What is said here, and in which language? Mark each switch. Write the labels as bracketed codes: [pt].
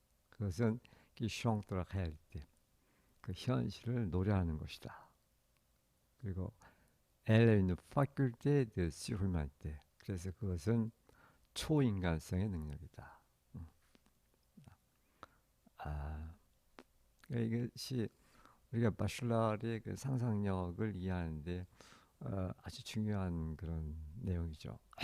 [ko] 그것은 [fr] qui chante la réalité. [ko] 그 현실을 노래하는 것이다. 그리고 [fr] elle a une faculté de surhumanité. [ko] 그래서 그것은 초인간성의 능력이다. 이것이 우리가 바슐라르의 그 상상력을 이해하는데 아주 중요한 그런 내용이죠.